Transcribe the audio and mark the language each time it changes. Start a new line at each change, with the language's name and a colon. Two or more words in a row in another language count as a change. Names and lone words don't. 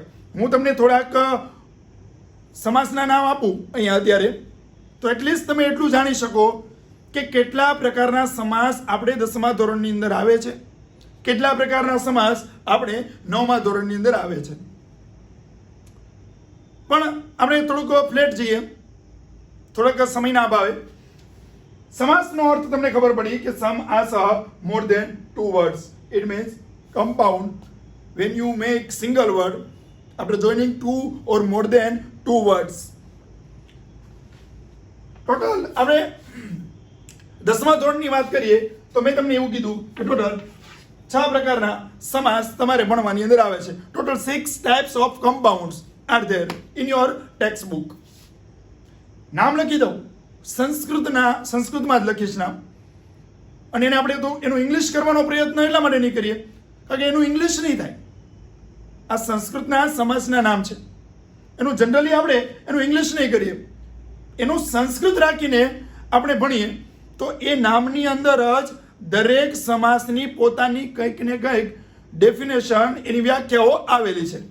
Gujarati: હું તમને થોડાક સમાસના નામ આપું અહીંયા અત્યારે, તો એટલીસ્ટ તમે એટલું જાણી શકો કે કેટલા પ્રકારના સમાસ આપણે 10મા ધોરણની અંદર આવે છે, કેટલા પ્રકારના સમાસ આપણે 9મા ધોરણની અંદર આવે છે. પણ આપણે થોડુંક ફ્લેટ જઈએ, થોડાક સમયના અભાવે. સમાસનો અર્થ તમને ખબર પડી કે સમ આસ
English: more than 2 words. It means compound. When you make single word after joining 2 or more than 2 words.
Gujarati: ટોટલ આપણે 10મા ધોરણની વાત કરીએ તો મેં તમને એવું કીધું કે ટોટલ 6 પ્રકારના સમાસ તમારે ભણવાની અંદર આવે છે.
English: ટોટલ 6 types of compounds are there in your textbook.
Gujarati: નામ લખી દઉં, સંસ્કૃતમાં જ લખીશ નામ, અને એને આપણે તો એનું ઇંગ્લિશ કરવાનો પ્રયત્ન એટલા માટે નહીં કરીએ કારણ કે એનું ઇંગ્લિશ નહીં થાય. આ સંસ્કૃતના સમાસના નામ છે, એનું જનરલી આપણે એનું ઇંગ્લિશ નહીં કરીએ, એનું સંસ્કૃત રાખીને આપણે ભણીએ તો એ નામની અંદર જ દરેક સમાસની પોતાની કંઈક ને કંઈક ડેફિનેશન, એની વ્યાખ્યાઓ આવેલી છે.